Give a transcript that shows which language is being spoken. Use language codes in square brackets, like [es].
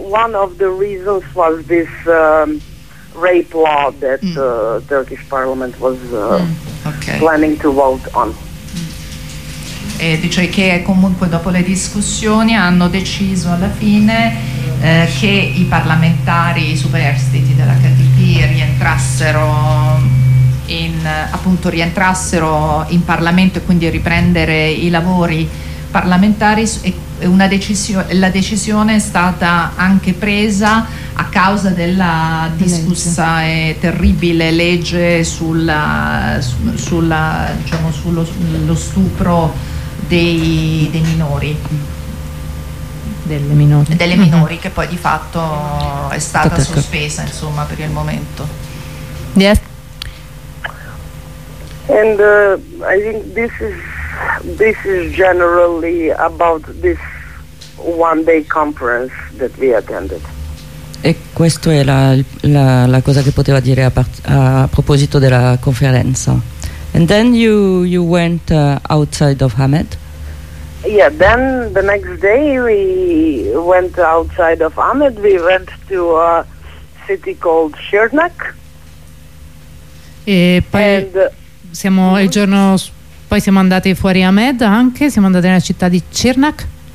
[en] One of the reasons was this rape law that the Turkish parliament was planning to vote on. [it] E dice che comunque dopo le discussioni hanno deciso alla fine che i parlamentari superstiti dell'HDP rientrassero in Parlamento e quindi riprendere i lavori parlamentari, e la decisione è stata anche presa a causa della discussa e terribile legge sullo stupro dei minori, delle minori, che poi di fatto è stata sospesa, insomma, per il momento. [en] Yes. And I think this is generally about this one day conference that we attended. [it] E questo è la cosa che poteva dire a proposito della conferenza. [en] And then you went outside of Hamed. Yeah, then the next day we went outside of Ahmed. We went to a city called Şırnak. [it] E poi siamo andati fuori Ahmed anche, siamo andati nella città di Şırnak.